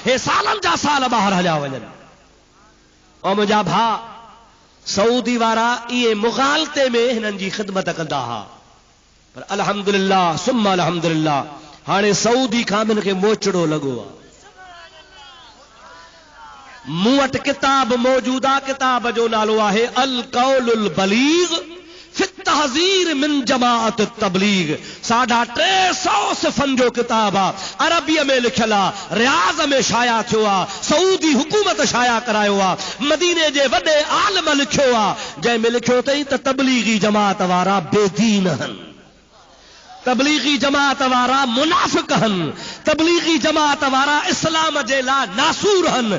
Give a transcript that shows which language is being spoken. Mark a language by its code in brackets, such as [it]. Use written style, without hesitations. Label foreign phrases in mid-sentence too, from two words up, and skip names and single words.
[sd] हे सालनि जा साल ॿाहिरि हलिया वञनि। ऐं मुंहिंजा भाउ सऊदी वारा इहे मुग़ालते में हिननि जी ख़िदमत कंदा हुआ, पर [ar] الحمد لله ثم الحمد لله [sd] हाणे सऊदी खां हिन खे मोचड़ो लॻो आहे। मूं वटि किताब मौजूद आहे, किताब जो नालो आहे अल कौलुल बलीग फी तहज़ीर मिन जमाअत तबलीग। 350 सिफ़नि जो किताब आहे, अरबीअ में लिखियल आहे, रियाज़ में शाया थियो आहे, सऊदी हुकूमत शाया करायो आहे, मदीने जे वॾे आलिम लिखियो आहे, जंहिंमें लिखियो अथई त तबलीगी जमात वारा बेदीन आहिनि, तबलीगी जमात वारा मुनाफ़िक हन, तबलीगी जमात वारा इस्लाम जे लाइ नासूर हन।